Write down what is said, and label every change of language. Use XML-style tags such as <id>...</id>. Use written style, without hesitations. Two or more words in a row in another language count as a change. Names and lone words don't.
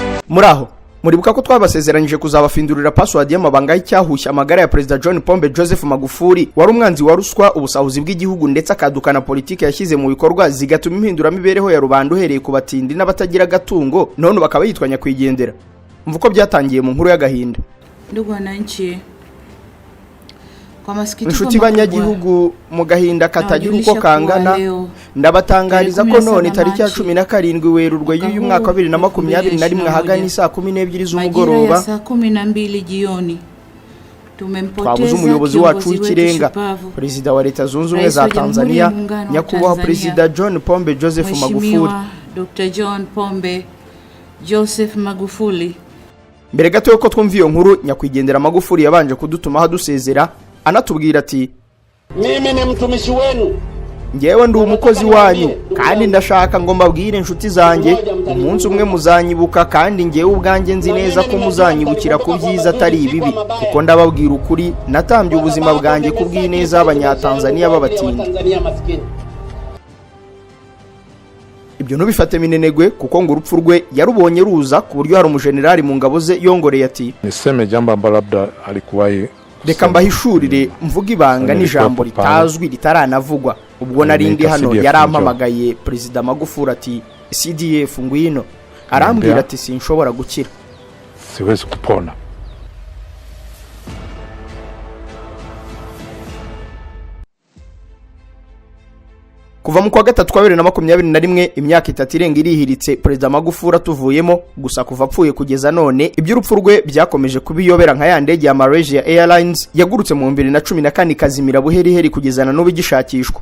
<rw>Muraho muribuka ko twabasezeranyije kuzabafindurira password y'amabanga y'icyahushya amagara ya President John Pombe Joseph Magufuri wari umwanzi wa ruswa ubusahuzi bw'igihugu ndetse akadukana politike yashyize mu bikorwa zigatuma impindura mibereho ya rubanda uhereye ku batindi n'abatagira gatungo none bakaba yitwanya kwigendera. Mvuko byatangiye mu nkuru y'agahinda.</rw> <sw>Ndugu wananchi, kwa masikitiko</sw> <rw>inshuti banyagihugu mu gahinda katagira uko kangana ndabatangariza ko none tariki ya 17 Werurwe y'uyu mwaka wa 2021 hagana saa 12 z'umugoroba</rw> <sw>saa 12 jioni</sw> <rw>tumempoteza umuyobozi wacu w'ikirenga Perezida wa Leta Zunze Ubumwe za Tanzania nyakubahwa Perezida John Pombe Joseph Magufuri. Dr. John Pombe Joseph Magufuri. Mbere gato yuko twumva iyo nkuru nyakwigendera Magufuri yabanje kudutuma hadusezera anatubwira ati</rw> <sw>mimi ni mtumishi wenu,</sw> <rw>ngewe ndi umukozi wanyu kandi ndashaka ngo mbabwire inshuti zanjye umunsi umwe muzanyibuka kandi ngewe ubwanjye nzi neza ko muzanyibukira ku byiza atari ibibi kuko ndababwira ukuri natambye ubuzima bwanjye ku bw'ineza y'Abanyatanzania b'abatindi. Ibyo ntubifate minenegwe kuko ngo urupfu rwe yarubonye ruza ku buryo hari umujenerali mu ngabo ze yongoreye ati</rw> <sw>niseme jambo ambalo labda alikuwahi</sw> <rw>reka mbahishurire mvuga ibanga n'ijambo ritazwi ritaranavugwa ubwo narindi hano yarampamagaye Perezida Magufuri ati CDF ngwino arambwira ati sinshobora gukira,</rw> <sw>siwezi kupona.</sw> <rw>Kuva mu kwa gatatu kwa 2021 imyaka 3 irenga irihiritse Perezida Magufuri atuvuyemo gusa kuva apfuye kugeza none iby'urupfu rwe byakomeje kubiyobera nka ya ndege ya Malaysia Airlines yagurutse mu 2014 kazimira buheriheri kugezana no bigishakishwa.</rw>